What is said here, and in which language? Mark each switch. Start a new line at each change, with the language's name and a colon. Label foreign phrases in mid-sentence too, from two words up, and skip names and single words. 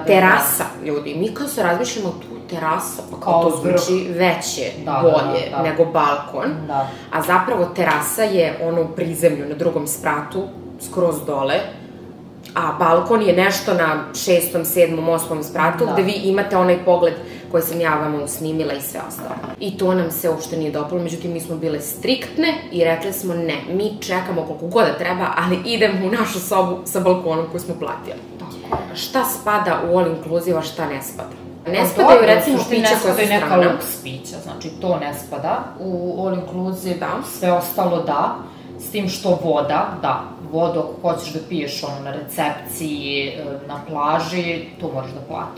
Serbian: Terasa, ljudi, mi kao se razmišljamo tu terasa, pa kao to zvuči veće, bolje nego balkon, a zapravo terasa je ono u prizemlju, na drugom spratu, skroz dole, a balkon je nešto na 6., 7., 8. spratu, gde vi imate onaj pogled koji sam ja vama usnimila i sve ostalo. I to nam se uopšte nije dopalo, međutim mi smo bile striktne i rekli smo ne, mi čekamo koliko god da treba, ali idemo u našu sobu sa balkonom koju smo platili. Šta spada u
English: all inclusive,
Serbian: a šta ne spada? Ne spadaju recimo pića koja su strana. Ne spadaju neka luks pića, znači to ne spada u
English: all inclusive,
Serbian: sve ostalo da, s tim što voda, vodu ako hoćeš da piješ na recepciji, na plaži, to moraš da platiš.